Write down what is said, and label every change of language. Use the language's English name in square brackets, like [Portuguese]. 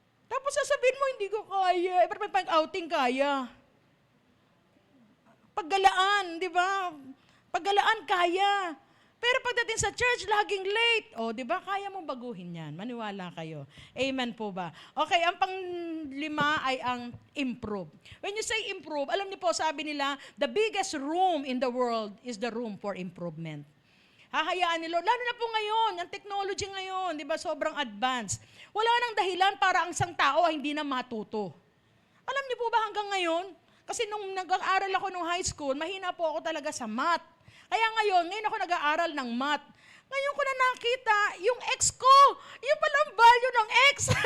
[Filipino] Tapos sasabihin mo, hindi ko kaya. Pero may pang-outing kaya. Paggalaan, di ba? Paggalaan kaya. Pero pagdating sa church, laging late. O, di ba? Kaya mong baguhin yan. Maniwala kayo. Amen po ba? Okay, ang pang-5 ay ang improve. [English] When you say improve, [Filipino] alam niyo po, sabi nila, [English] the biggest room in the world is the room for improvement. [Filipino] Hahayaan ni Lord. Lalo na po ngayon, ang technology ngayon, di ba, sobrang advanced. Wala nang dahilan para ang isang tao ay hindi na matuto. Alam niyo po ba hanggang ngayon? Kasi nung nag-aaral ako nung high school, mahina po ako talaga sa math. Kaya ngayon ako nag-aaral ng math. Ngayon ko na nakita, yung X ko, yung palang value ng X.